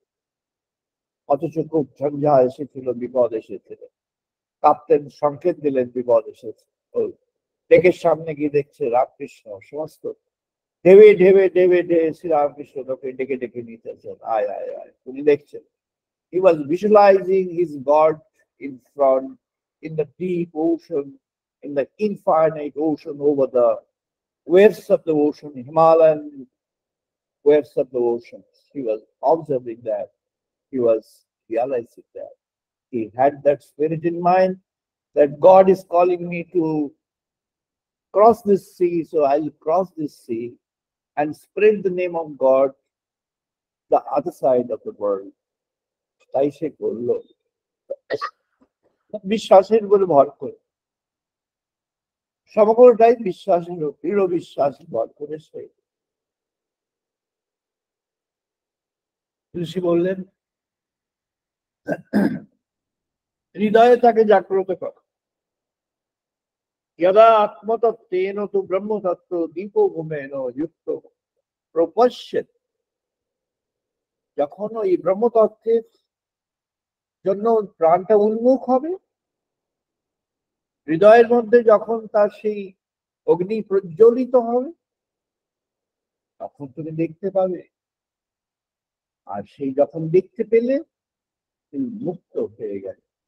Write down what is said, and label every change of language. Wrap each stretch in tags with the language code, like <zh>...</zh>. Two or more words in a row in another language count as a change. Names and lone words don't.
<bn>অথচ খুব ঝঞ্ঝা এসেছিল, বিপদ এসেছিল। কাপ্তেন সংকেত দিলেন বিপদ এসেছে। ওই লেকের সামনে গিয়ে দেখছে রামকৃষ্ণ সমস্ত ঢেবে ঢেবে ঢেবে ঢেবে শ্রীরামকৃষ্ণ তোকে ডেকে ডেকে নিয়ে চলছেন, আয় আয় আয়। উনি দেখছেন,</bn> <en>he was visualizing his God in front, in the deep ocean, in the infinite ocean, over the waves of the ocean, Himalayan waves of the ocean. He was observing that. He was realizing that. He had that spirit in mind that God is calling me to cross this sea, so I'll cross this sea and spread the name of God the other side of the world.</en> <bn>তাই সে করলো বিশ্বাসের উপরে ভর করে, সমগ্রটাই বিশ্বাসের, দৃঢ় বিশ্বাস ভর করে সে। ঋষি বললেন হৃদয়ে তাকে জাগ্রত কর।</bn> <sa>यदा आत्मतत्त्वेन तु ब्रह्मतत्त्व दीपो भूमेन युक्त प्रपश्यति,</sa> <bn>যখন ওই ব্রহ্মতত্ত্বের জন্য প্রাণটা উন্মুখ হবে, হৃদয়ের মধ্যে যখন তার সেই অগ্নি প্রজ্বলিত হবে, তখন তুমি দেখতে পাবে। আর সেই যখন দেখতে পেলে তুমি মুক্ত হয়ে গেলে।</bn>